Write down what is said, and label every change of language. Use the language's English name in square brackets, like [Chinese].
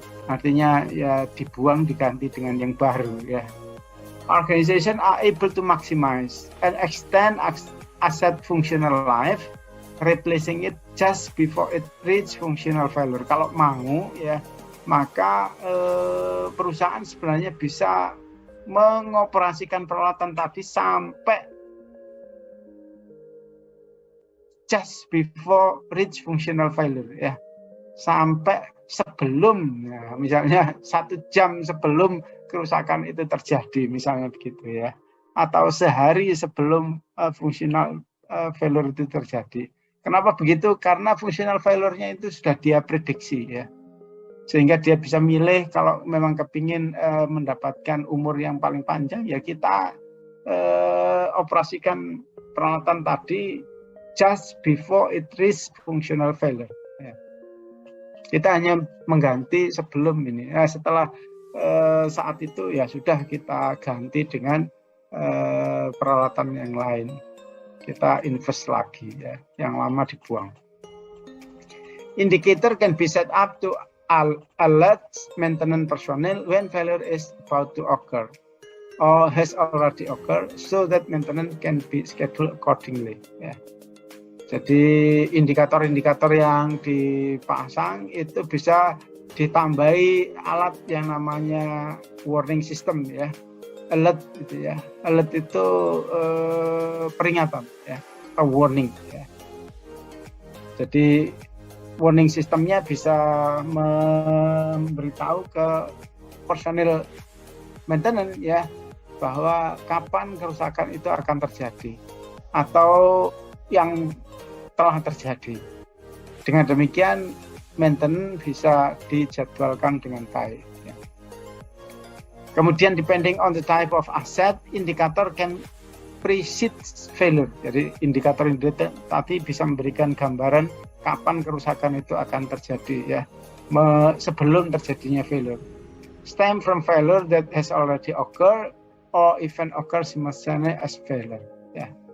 [Indonesian] Artinya ya dibuang diganti dengan yang baru ya. [English] Organization are able to maximize and extend asset functional life, replacing it just before it reach functional failure. [Indonesian] Kalau mau ya, maka perusahaan sebenarnya bisa mengoperasikan peralatan tadi sampai [English] just before reach functional failure [Indonesian] ya, sampai sebelum ya, misalnya 1 jam sebelum kerusakan itu terjadi misalnya begitu ya, atau sehari sebelum functional failure itu terjadi. Kenapa begitu? Karena functional failure-nya itu sudah dia prediksi ya, sehingga dia bisa milih kalau memang kepingin mendapatkan umur yang paling panjang ya kita operasikan peralatan tadi [English] just before it reach functional failure [Indonesian] ya. Kita hanya mengganti sebelum ini. Nah, setelah saat itu ya sudah kita ganti dengan peralatan yang lain. Kita invest lagi ya, yang lama dibuang. [English] Indicator can be set up to alert maintenance personnel when failure is about to occur or has already occurred, so that maintenance can be scheduled accordingly. [Indonesian] Ya. Jadi indikator-indikator yang dipasang itu bisa ditambahi alat yang namanya warning system ya, alert gitu ya. Alert itu peringatan ya, atau warning ya. Jadi warning sistemnya bisa memberitahu ke personil maintenance ya bahwa kapan kerusakan itu akan terjadi atau yang telah terjadi. Dengan demikian maintenance bisa dijadwalkan dengan baik ya. Kemudian [English] depending on the type of asset, indicator can precede failure. [Indonesian] Jadi indikator tadi bisa memberikan gambaran kapan kerusakan itu akan terjadi ya, sebelum terjadinya failure. [English] Stem from failure that has already occurred or even occurs simultaneously as failure ya.